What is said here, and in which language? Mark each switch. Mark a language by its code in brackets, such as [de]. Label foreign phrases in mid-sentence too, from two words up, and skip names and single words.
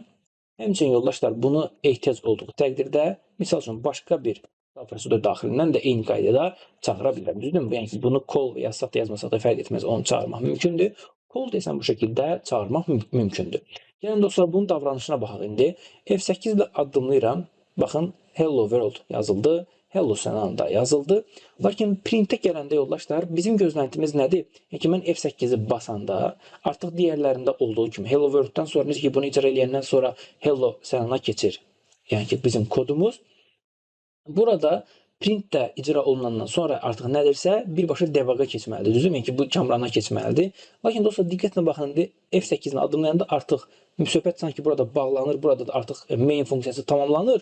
[az] Həmçinin yoldaşlar, bunu ehtiyac olduğu təqdirdə misal üçün başqa bir prosedur daxilindən də eyni qaydada çağıra bilərəm. Düzdürmü? Yəni ki, bunu call və ya stat yazmasaq da fərq etməz, onu çağırmaq mümkündür. Call desəm bu şəkildə çağırmaq mümkündür. Yəni dostlar, bunun davranışına baxaq indi. F8 ilə addımlayıram. Baxın, [en] hello world [az] yazıldı. Hello Sənan da yazıldı. Lakin printə gələndə yoldaşlar, bizim gözləntimiz nədir? Yəni ki, mən F8-i basanda artıq digərlərində olduğu kimi [en] hello world-dan [az] sonra necə ki, bunu icra edəndən sonra hello Sənana keçir. Yəni ki, bizim kodumuz. Burada print də icra olunandan sonra artıq nədirsə birbaşa debuga keçməlidir. Düzdürmü? Yəni ki, bu kamrana keçməlidir. Lakin dostlar, diqqətlə baxın, F8-ni addımlayanda artıq söhbət sanki burada bağlanır, burada da artıq main funksiyası tamamlanır.